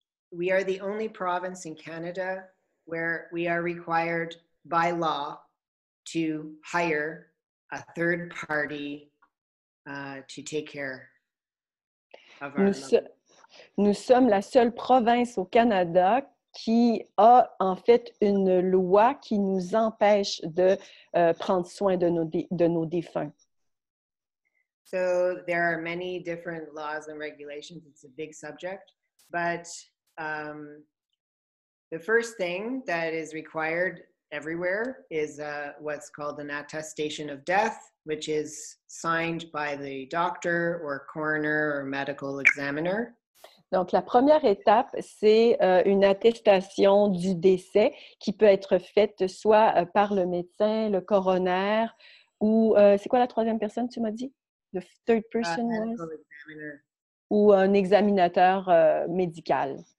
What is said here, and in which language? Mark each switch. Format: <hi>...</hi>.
<en>we are the only province in Canada where we are required by law to hire a third party to take care of our</en> <fr>nous sommes la seule province au Canada qui a en fait une loi qui nous empêche de prendre soin de nos défunts.</fr> <en>So there are many different laws and regulations. It's a big subject, but the first thing that is required everywhere is what's called an attestation of death, which is signed by the doctor or coroner or medical examiner.</en> <fr>Donc, la première étape, c'est une attestation du décès qui peut être faite soit par le médecin, le coroner, ou c'est quoi la troisième personne, tu m'as dit?</fr> <en>The third person was?</en> <fr>Ou un examinateur médical.</fr>